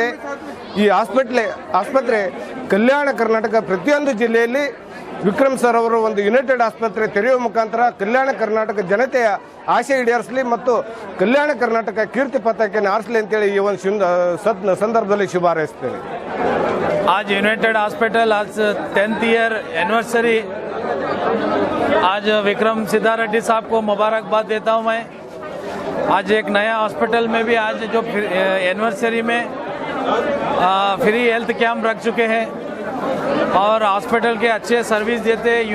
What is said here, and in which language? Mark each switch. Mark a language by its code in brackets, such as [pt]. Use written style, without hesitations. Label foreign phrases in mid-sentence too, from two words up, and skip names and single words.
[kn] ಈ ಆಸ್ಪತ್ರೆ ಕಲ್ಯಾಣ ಕರ್ನಾಟಕ ಪ್ರತಿಯೊಂದು ಜಿಲ್ಲೆಯಲ್ಲಿ ವಿಕ್ರಮ್ ಸರ್ ಅವರು ಒಂದು ಯುನೈಟೆಡ್ ಆಸ್ಪತ್ರೆ ತೆರೆಯುವ ಮುಖಾಂತರ ಕಲ್ಯಾಣ ಕರ್ನಾಟಕ ಜನತೆಯ ಆಶೆ ಈಡೇರಿಸಲಿ ಮತ್ತು ಕಲ್ಯಾಣ ಕರ್ನಾಟಕ ಕೀರ್ತಿ ಪತಾಕೆಯನ್ನು ಆರಿಸಲಿ ಅಂತೇಳಿ ಈ ಒಂದು ಸಂದರ್ಭದಲ್ಲಿ ಶುಭ ಹಾರೈಸ್ತೇನೆ. [hi] आज यूनाइटेड हॉस्पिटल आज [en] 10th year anniversary, [hi] आज विक्रम सिद्धा रेड्डी साहब को मुबारकबाद देता हूं मैं। आज एक नया हॉस्पिटल में भी आज जो एनिवर्सरी में [en] free health camp [hi] रख चुके हैं और हॉस्पिटल के अच्छे सर्विस देते हैं।